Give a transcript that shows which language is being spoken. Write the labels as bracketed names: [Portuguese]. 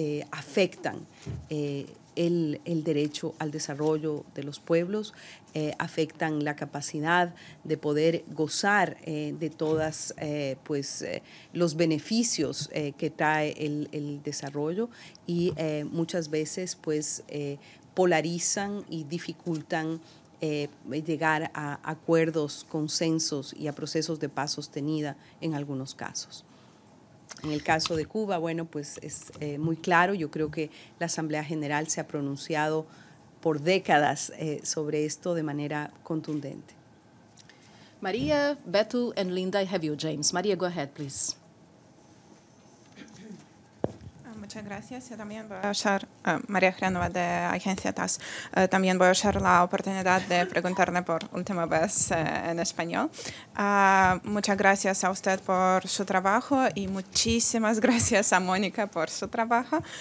[Spanish] afectan el derecho al desarrollo de los pueblos, afectan la capacidad de poder gozar de todas los beneficios que trae el desarrollo, y muchas veces polarizan y dificultan llegar a acuerdos, consensos y a procesos de paz sostenida en algunos casos. En el caso de Cuba, bueno, pues es muy claro. Yo creo que la Asamblea General se ha pronunciado por décadas sobre esto de manera contundente. [English] Maria, Beto, and Linda, I have you, James. Maria, go ahead, please. [Spanish] Muchas gracias. Yo también voy a usar, María Fernanda de Agencia TAS, también voy a usar la oportunidad de preguntarle por última vez en español. Muchas gracias a usted por su trabajo y muchísimas gracias a Mónica por su trabajo.